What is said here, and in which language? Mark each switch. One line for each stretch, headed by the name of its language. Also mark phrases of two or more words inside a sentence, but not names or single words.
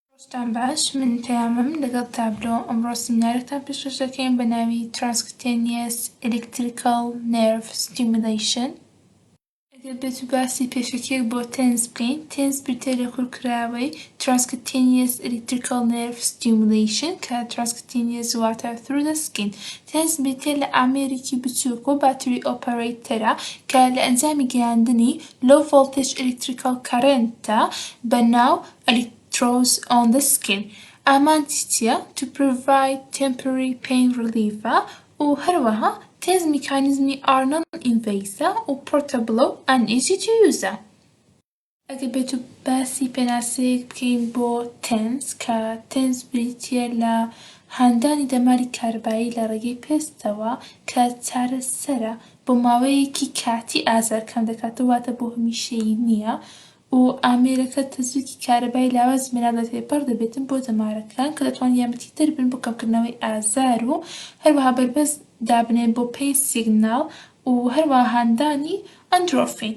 Central Kurdish: ڕۆژتان باش من پەیامم لەگەڵ تابلۆ ئەمڕۆ سیمینارێکتان پێشکەش دەکەین بە ناوی
English: Transcutaneous Electrical Nerve Stimulation.
Central Kurdish: ئەگەر بێت و باسی پێشەکێک بۆ تێنس بکەین، تێنس بریتە لە کورکراوەی
English: Transcutaneous Electrical Nerve Stimulation
Central Kurdish: کە Transcutaneous واتە
English: through the skin.
Central Kurdish: تێنس بریتە لە ئامێرێکی بچووک و باتری ئۆپەرەیتەرە کە لە ئەنجامی گەیاندنی
English: low voltage electrical current
Central Kurdish: ە بەناو
English: electrodes on the skin. ئامانجیە to provide temporary pain relief
Central Kurdish: و هەروەها تێنس میکانیزمی
English: are non-invasive و portable and easy to use.
Central Kurdish: ئەگەر بێت و باسی پێناسەیەک بکەین بۆ تێنس کە تێنس بریتە لە هاندانی دەماری کارەبایی لە ڕێگەی پێستەوە کە چارەسەرە بۆ ماوەیەکی کاتی ئازار کەم دەکاتەوە واتە بۆ هەمیشەیی نییە و ئامێرەکە تەزویکی کارەبایی لاوازی مێناو دەتێپەڕ دەبێتن بۆ دەمارەکان کە دەتوانن یارمەتیدەر بن بۆ کەمکردنەوەی ئازار و هەروەها بەربەز دابنێن بۆ پێی سیگناڵ و هەروەها هاندانی ئەندرۆفین.